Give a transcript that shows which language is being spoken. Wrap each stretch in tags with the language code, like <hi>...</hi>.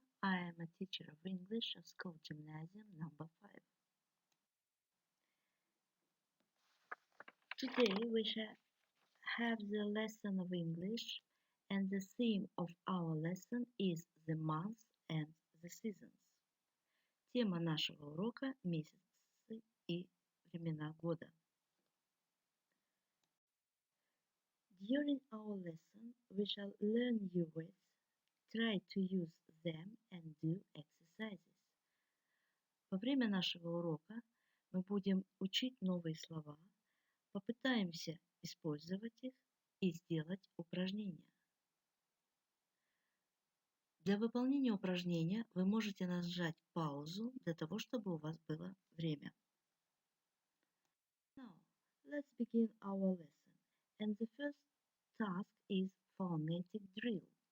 <en>I am a teacher of English at School Gymnasium number 5. Today we shall have the lesson of English, and the theme of our lesson is the months and the seasons.</en> <ru>Тема нашего урока – месяцы и времена года.</ru> <en>During our lesson, we shall learn new words, try to use them and do exercises.</en> <ru>Во время нашего урока мы будем учить новые слова, попытаемся использовать их и сделать упражнения. Для выполнения упражнения вы можете нажать паузу для того, чтобы у вас было время.</ru> <en>Now, let's begin our lesson. And the first task is phonetic drill.</en>